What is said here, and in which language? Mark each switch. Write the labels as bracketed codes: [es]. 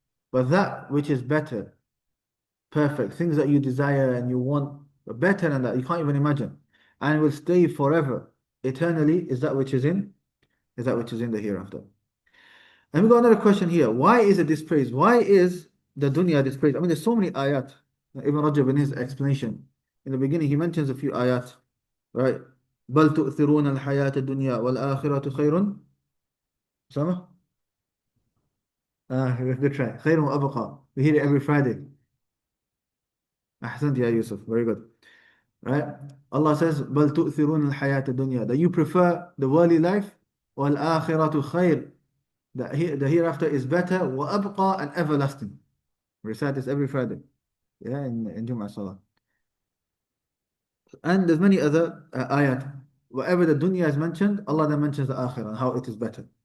[en] But that which is better, perfect, things that you desire and you want, better than that, you can't even imagine, and will stay forever, eternally, is that which is in the hereafter. And we got another question here. Why is it dispraised? Why is the dunya dispraised? I mean, there's so many ayat. Ibn Rajab, in his explanation, in the beginning, he mentions a few ayat, right? [ar] بل تؤثرون الحياة الدنيا والآخرة خير. [en] Sama? Good try. [ar] خير وأبقى. [en] We hear it every Friday. [ar] أحسنت يا Yusuf. [en] Very good. Right? Allah says, [ar] بل تؤثرون الحياة الدنيا. [en] That you prefer the worldly life. [ar] والآخرة خير. [en] The hereafter is better. [ar] وأبقى [en] and everlasting. We recite this every Friday. Yeah, in Jum'ah Salah. And there's many other ayat. Wherever the dunya is mentioned, Allah then mentions the akhirah and how it is better.